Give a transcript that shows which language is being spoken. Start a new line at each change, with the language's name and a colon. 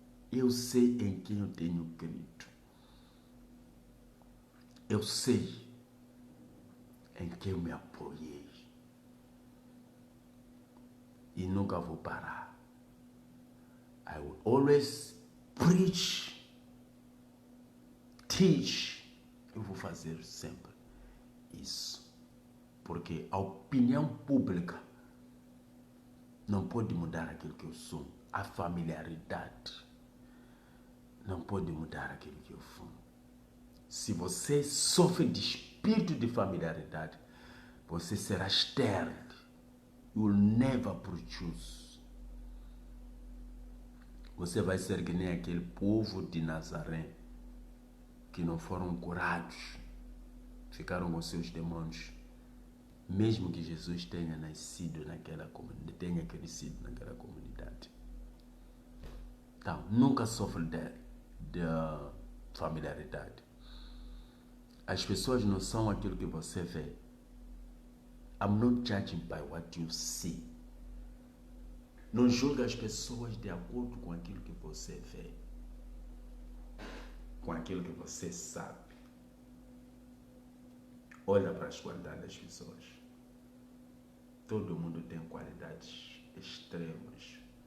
Portuguese: Eu sei em quem eu tenho crido. Eu sei em quem eu me apoiei. E nunca vou parar.
English: I will always preach, teach.
Portuguese: Eu vou fazer sempre isso. Porque a opinião pública não pode mudar aquilo que eu sou. A familiaridade não pode mudar aquilo que eu sou. Se você sofre de espírito de familiaridade, você será estéril.
English: You will never produce
Portuguese: Você vai ser que nem aquele povo de Nazaré que não foram curados, ficaram com seus demônios, mesmo que Jesus tenha nascido naquela comunidade, tenha crescido naquela comunidade. Então, nunca sofre de familiaridade. As pessoas não são aquilo que você vê.
English: I'm not judging by what you see.
Portuguese: Não julga as pessoas de acordo com aquilo que você vê, com aquilo que você sabe. Olha para as qualidades das pessoas. Todo mundo tem qualidades extremas.